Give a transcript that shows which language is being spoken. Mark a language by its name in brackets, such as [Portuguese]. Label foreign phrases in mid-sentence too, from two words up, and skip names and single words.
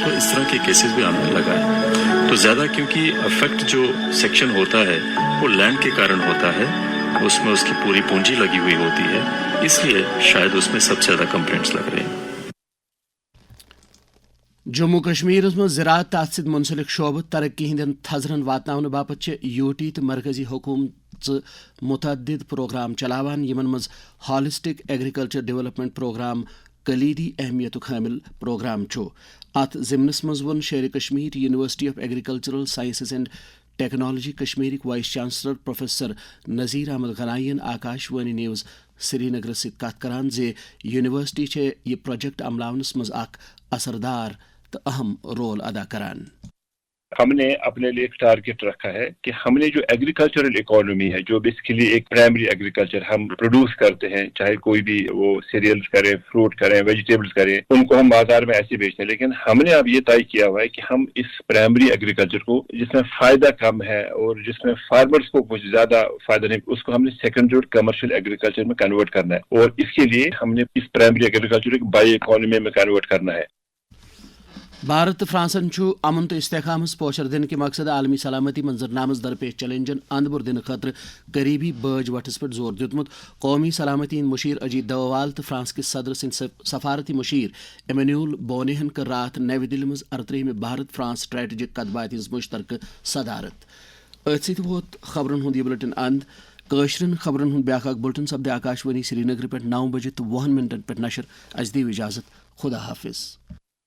[Hindi] तो इस तरह के केसेस भी आने लगा है। तो ज्यादा क्योंकि अफेक्ट जो सेक्शन होता है वो लैंड के कारण होता है, उसमें उसकी पूरी पूंजी लगी हुई होती है, इसलिए शायद उसमें सबसे ज्यादा कंप्लेंट्स लग रहे हैं। [Kashmiri] जम्मू कश्मीर में ज़राअत तथ मुंसलिक शोबह तरक्की हंदन थजरन वातन बापत यूटी तो मरकजी हुकूमत मुतअद्दिद प्रोग्राम चलावान, यमन मज [English] holistic agriculture development program [Kashmiri] कलीदी अहमियत हामिल प्रोग्राम छो। अत ज़िमनस मज वोन शेर कश्मीर यूनिवर्सिटी ऑफ एग्रीकल्चरल साइंसेज एंड टेक्नोलॉजी कश्मीर वाइस चांसलर प्रोफेसर नज़ीर अहमद गनायन आकाशवाणी न्यूज़ श्रीनगर से कत करान जे यूनिवर्सिटी ये प्रोजेक्ट अमलावनस मज अख असरदार तो अहम रोल अदा करान। [Hindi] हमने अपने लिए एक टारगेट रखा है कि हमने जो [English] agricultural economy [Hindi] है, जो बेसिकली एक [English] primary agriculture [Hindi] हम प्रोड्यूस करते हैं, चाहे कोई भी वो सीरियल्स करें, फ्रूट करें, वेजिटेबल्स करें, उनको हम बाजार में ऐसे बेचते हैं। लेकिन हमने अब ये तय किया हुआ है कि हम इस [English] primary agriculture [Hindi] को, जिसमें फायदा कम है और जिसमें फार्मर्स को कुछ ज्यादा फायदा नहीं, उसको हमने [English] secondary commercial agriculture [Hindi] में कन्वर्ट करना है। और इसके लिए हमने इस [English] primary agriculture [Hindi] को [English] bio economy [Hindi] में कन्वर्ट करना है। [Kashmiri] بھارت تو فرانسن امن تو استحکامس پوچھر دن کے مقصد عالمی سلامتی منظرنامس درپیش چیلنجن اند بر دن خاطر قریبی باج وٹس پہ زور دیتمت. قومی سلامتی ہند مشیر اجیت دووال تو فرانس کس صدر سند سفارتی مشیر ایمینوئل بونیہن کر رات نئی دہلی مز 38 بھارت فرانس اسٹریٹجک کتبات ہز مشترکہ صدارت. ات ست ووت خبرن ہند یہ بلٹن اند. کاشرن خبرن ہند بیاکھ بلٹن سپدِ آکاشوانی سری نگر پہ 9 بجے تو 20 منٹن پہ نشر. اس دیو اجازت. خدا حافظ.